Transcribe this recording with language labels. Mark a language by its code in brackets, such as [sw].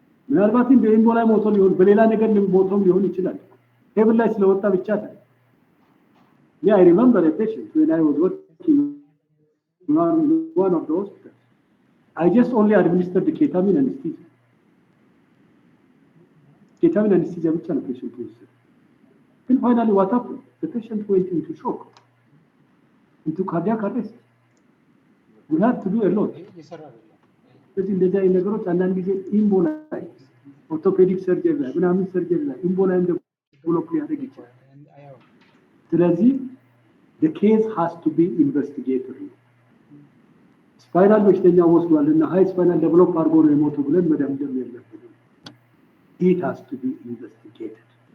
[am] ምናልባት በኢምቦላይ ሞቶ ሊሆን በሌላ ነገር ሞቶም ሊሆን ይችላል። ቴብል ላይ ስለወጣ ብቻ አይደለም። [en] I remember a patient when I was working in one of the hospitals. I just only administered the ketamine anesthesia. [am] Ketamine anesthesia ብቻ ነው ፔሸንቱ ወሰደ። ግን [en] finally what happened? The patient went into shock, into cardiac arrest. We have to do a lot. [am] ስለዚህ እንደዚህ አይነት ነገሮች አንዳንድ ጊዜ ኢምቦላይ ኦርቶፔዲክ ሰርጀሪ ላይ ምናምን ሰርጀሪ ላይ ኢምቦላይ ዴቨሎፕ ሊያደርግ ይችላል። ስለዚህ [en] the case has to be investigated. [am] ስፓይናል በሽተኛ ወስዷልና ሃይ ስፓይናል ዴቨሎፕ አድርጎ ነው የሞተው ብለን መደምደም የለብንም። [en] It has to be investigated.